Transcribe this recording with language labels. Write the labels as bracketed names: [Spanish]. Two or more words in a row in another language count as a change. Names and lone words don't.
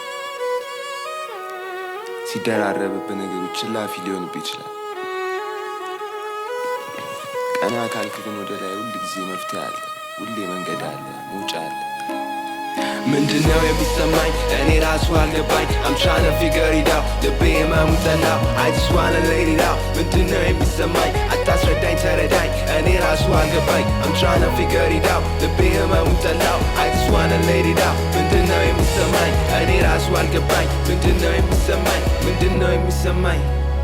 [Amharic] ሲደራረብብህ ነገሮች ላፊ ሊሆንብህ ይችላል ቀና ካልክ ግን ወደ ላይ ሁል ጊዜ መፍትሄ አለ ሁሌ መንገድ አለ መውጫ አለ ምንድነው የሚሰማኝ እኔ ራሱ አልገባኝ [English] I'm trying to figure it out [Amharic] ልቤ ህመሙ ጠላው [English] I just wanna let it out [Amharic] ምንድነው የሚሰማኝ አታስረዳኝ ተረዳኝ እኔ ራሱ አልገባኝ [English] I'm trying to figure it out [Amharic] ልቤ ህመሙ ጠላው [English] I just wanna let it out [Amharic] ምንድነው የሚሰማኝ እኔ ራሱ አልገባኝ ምንድነው የሚሰማኝ